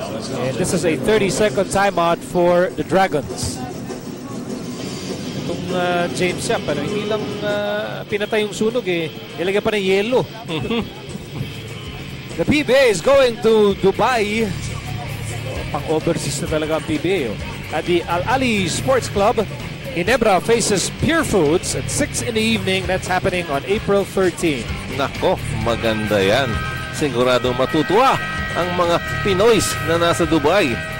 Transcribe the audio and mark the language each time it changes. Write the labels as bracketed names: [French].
[English] And this is a 30-second timeout for the Dragons. [Filipino] Itong James Yap, hindi lang pinatay yung sunog nilagyan pa ng yelo. [English] The PBA is going to Dubai. [Filipino] Pang-overseas na talaga ang PBA. [English] At the Al Ali Sports Club, Ginebra faces Purefoods at 6 in the evening. That's happening on April 13. [Filipino] Nako, maganda yan. Sigurado matutuwa ang mga Pinoys na nasa Dubai.